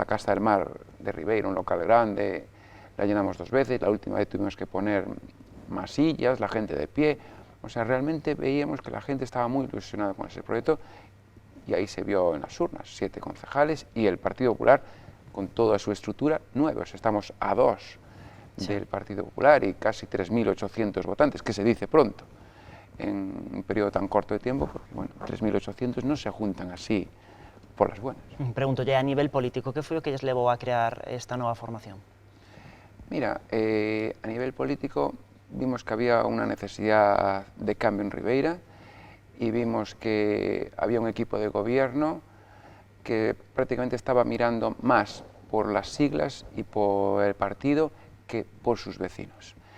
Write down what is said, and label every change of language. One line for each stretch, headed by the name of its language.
Spanish: La Casa del Mar de Ribeira, un local grande, la llenamos 2 veces, la última vez tuvimos que poner más sillas, la gente de pie, o sea, realmente veíamos que la gente estaba muy ilusionada con ese proyecto, y ahí se vio en las urnas, 7 concejales, y el Partido Popular, con toda su estructura, 9, o sea, estamos a 2 del Partido Popular y casi 3.800 votantes, que se dice pronto, en un periodo tan corto de tiempo, porque bueno, 3.800 no se juntan así por las buenas.
Galician: Pregúntolle, a nivel político, que foi o que lles levou a crear esta nova formación?
Spanish: Mira, a nivel político vimos que había una necesidad de cambio en Ribeira, y vimos que había un equipo de gobierno que prácticamente estaba mirando más por las siglas y por el partido que por sus vecinos.